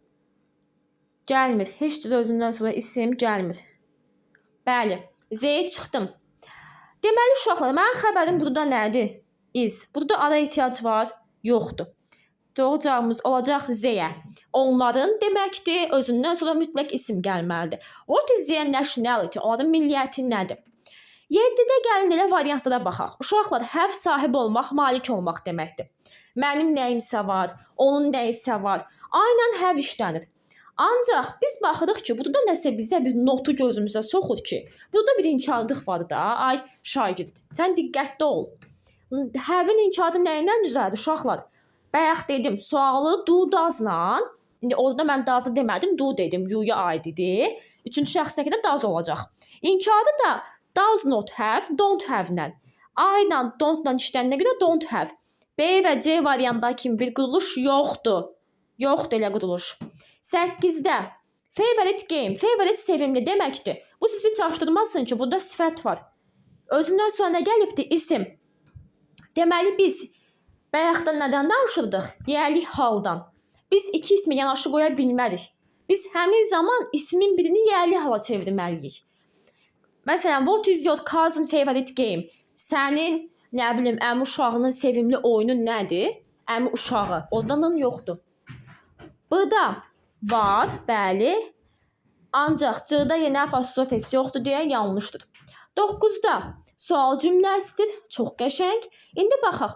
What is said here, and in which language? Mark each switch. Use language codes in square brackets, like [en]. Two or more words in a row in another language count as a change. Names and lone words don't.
[az] Heç cür özündən sonra isim gəlmir. Bəli, Z-yə çıxdım. Deməli uşaqlar, mənim xəbərim burada nədir? Is. Burada ara ehtiyac var? Yoxdur. Doğru cavabımız olacaq Z-yə. Onların deməkdir, özündən sonra mütləq isim gəlməlidir. [en] What is their nationality? [az] Onların milliyyəti nədir? 7-də gəlin elə variantlara baxaq. Uşaqlar, have sahib olmaq, malik olmaq deməkdir. Mənim nəyimsə var, onun nəyisə var. Aynən have işlənir. Ancaq biz baxırıq ki, burada nəsə bizə bir notu gözümüzə soxur ki, burada bir inkarlıq var da. Ay şagird, sən diqqətli ol. Have-in inkarı nəyindən düzəldir uşaqlar? Bayaq dedim, sualı do, does'la. İndi orada mən does'ı demədim, do dedim, you-ya aid idi. Üçüncü şəxsdəki də does olacaq. İnkarı da [en] does not have, don't have-lə. [az] I-la, don't-la işlənənə görə [en] don't have. [az] B və C variantında kimi bir quruluş yoxdur. Yoxdur elə quruluş. 8-də [en] favorite game, [az] favorite sevimli deməkdir. Bu sizi çaşdırmasın ki, burada sifət var. Özündən sonra nə gəlibdir? İsim. Deməli biz bayaqdan nədən danışırdıq? Yəlik haldan. Biz iki ismi yanaşı qoya bilmərik. Biz həmin zaman ismin birini yəlik hala çevirməliyik. Məsələn, [en] what is your cousin favorite game? [az] Sənin, nə bilim, əmi uşağının sevimli oyunu nədir? Əmi uşağı. Oradan yoxdur. Burada var, bəli. Ancaq C-da yenə apostrof S yoxdur deyə yanlışdır. 9-da sual cümləsidir. Çox qəşəng. İndi baxaq.